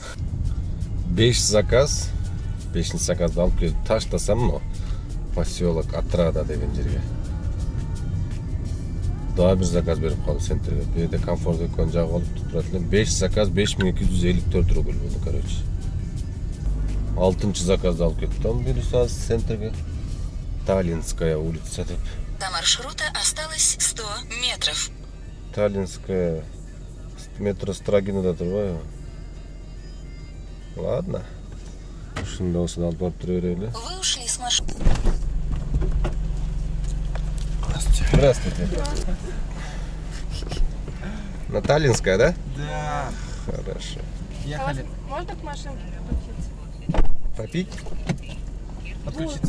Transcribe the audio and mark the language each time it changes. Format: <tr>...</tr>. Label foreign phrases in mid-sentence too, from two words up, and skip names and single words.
<ky>5 заказ, 5-ти заказды алып келип таштасам,</ky> <ru>но поселок</ru> <ky>Отрада деген жерге. Дагы бир заказ берип калды центрге. Бу жерде комфорт экөн жагы болуп турат элем. 5 заказ 5254 рубль болду, короче. 6-чы заказды алып кеттим, бирисаз центрге. Таллинская улица деп.</ky> <ru>До маршрута осталось 100 метров.</ru> <ky>Таллинская метро Строгинада турбайбы?</ky> <ru>Ладно.</ru> <ky>Ушунда болсо алып барып тура берели.</ky> <ru>Вы ушли с маршрута. Здравствуйте. На Таллинская, да? Да. Хорошо. Ехали. Можно к машинке подключиться? Попить? Подключиться.</ru>